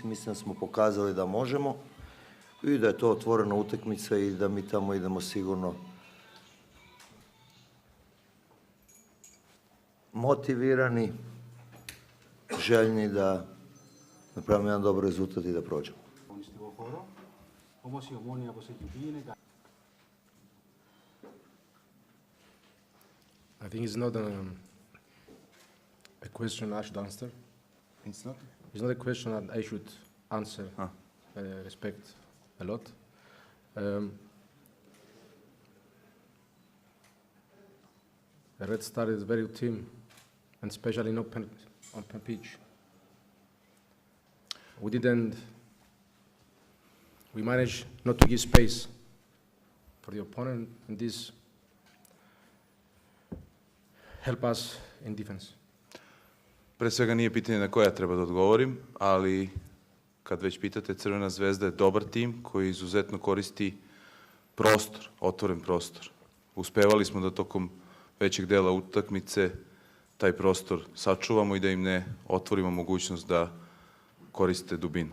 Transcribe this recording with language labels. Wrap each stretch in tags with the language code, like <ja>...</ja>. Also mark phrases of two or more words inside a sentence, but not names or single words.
<sr>Mislim da smo pokazali da možemo i da je to otvorena utakmica i da mi tamo idemo sigurno motivirani, željni da napravimo jedan dobar rezultat i da prođemo.</sr> <el>Αγωνιστικό χώρο, όμως η Ομόνια όπως έχει πει είναι</el> <en>I think it's not a question I should answer. It's not? It's not a question that I should answer. I respect a lot. The Red Star is a very good team, and especially in open pitch. We managed not to give space for the opponent, and this help us in defense.</en> <sr>Pre svega nije pitanje na koje ja treba da odgovorim, ali kad već pitate, Crvena zvezda je dobar tim koji izuzetno koristi prostor, otvoren prostor. Uspevali smo da tokom većeg dela utakmice taj prostor sačuvamo i da im ne otvorimo mogućnost da koriste dubinu.</sr>